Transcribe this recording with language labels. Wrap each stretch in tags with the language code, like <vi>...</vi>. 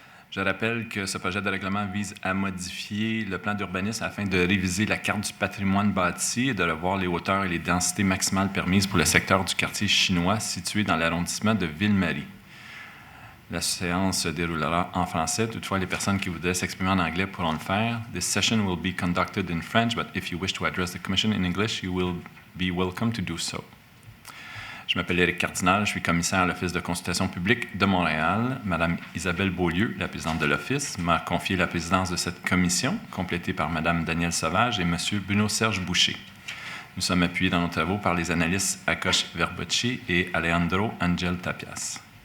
<fr>Je rappelle que ce projet de règlement vise à modifier le plan d'urbanisme afin de réviser la carte du patrimoine bâti et de revoir les hauteurs et les densités maximales permises pour le secteur du quartier chinois situé dans l'arrondissement de Ville-Marie. La séance se déroulera en français. Toutefois, les personnes qui voudraient s'exprimer en anglais pourront le faire.</fr> <en>This session will be conducted in French, but if you wish to address the Commission in English, you will be welcome to do so.</en> <fr>Je m'appelle Éric Cardinal, je suis commissaire à l'Office de consultation publique de Montréal. Madame Isabelle Beaulieu, la présidente de l'Office, m'a confié la présidence de cette commission, complétée par Madame Danielle Sauvage et Monsieur Bruno-Serge Boucher. Nous sommes appuyés dans nos travaux par les analystes Akos Verbocci et Alejandro Angel Tapias.</fr>